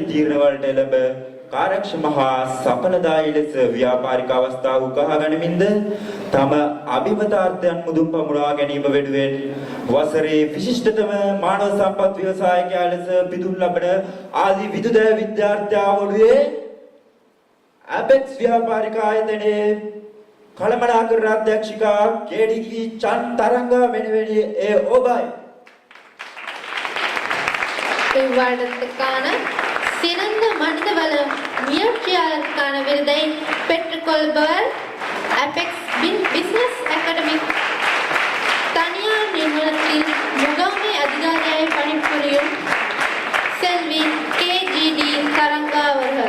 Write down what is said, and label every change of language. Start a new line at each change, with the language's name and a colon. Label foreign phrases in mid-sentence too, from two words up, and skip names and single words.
Sinhala: තීරණ වලට එළඹ කාර්යක්ෂම හා සඵලදායී ලෙස ව්‍යාපාරික අවස්ථා උකහා ගනිමින්ද තම අභිමතාර්ථයන් මුදුන් පමුණවා ගැනීම වෙනුවෙන් වසරේ විශිෂ්ටතම මානව සම්පත් ව්‍යවසායකයා ලෙස පිදුම් ලබන ආදි විදුදය විද්‍යාර්ථයා වනුයේ ඇපෙක්ස් ව්‍යාපාරික ආයතනයේ කළමනාකරණ අධ්‍යක්ෂිකා කේඩිකි චන්තරංගා මෙනවෙනි ඒ ඔබයි.
Tamil: இவ்வாழ்த்துக்கான சிறந்த மனிதவள முயற்சியாளருக்கான விருதை பெற்றுக்கொள்பவர் அபெக்ஸ் பிசினஸ் அகாடமி தனியார் நிறுவனத்தில் முகாமை அதிகாரியாய் பணிபுரியும் செல்வி KGD தரங்கா அவர்கள்.